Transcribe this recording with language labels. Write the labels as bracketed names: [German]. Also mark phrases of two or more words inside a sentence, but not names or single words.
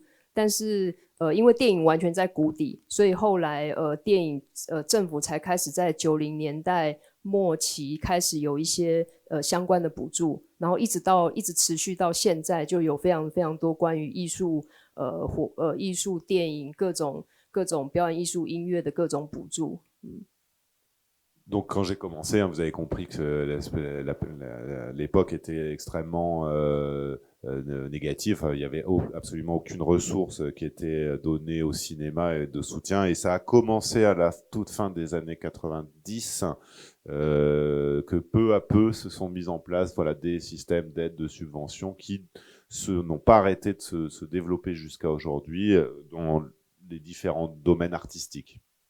[Chinese] 但是因为电影完全在谷底，所以后来电影政府才开始在90年代末期开始有一些相关的补助，然后一直持续到现在，就有非常非常多关于艺术艺术电影各种表演艺术音乐的各种补助。 [French] Donc quand j'ai commencé, vous avez compris que l'époque était extrêmement négative. Il n'y avait absolument aucune ressource qui était donnée au cinéma et de soutien. Et ça a commencé à la toute fin des années 90, que peu à peu se sont mis en place des systèmes d'aide, de subventions qui n'ont pas arrêté de se développer jusqu'à aujourd'hui dans les différents domaines artistiques.